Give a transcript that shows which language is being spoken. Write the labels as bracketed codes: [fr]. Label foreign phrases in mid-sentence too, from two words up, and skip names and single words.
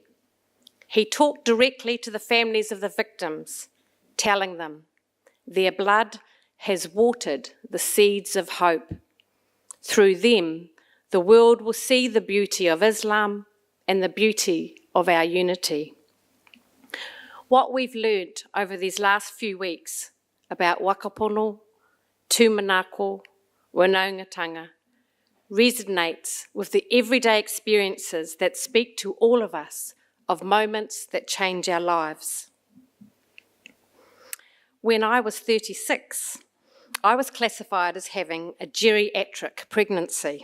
[en] He talked directly to the families of the victims, telling them, their blood has watered the seeds of hope. Through them, the world will see the beauty of Islam and the beauty of our unity. What we've learned over these last few weeks about [mi] wakapono, tūmanako, wanaungatanga [en] resonates with the everyday experiences that speak to all of us of moments that change our lives. When I was 36, I was classified as having a geriatric pregnancy.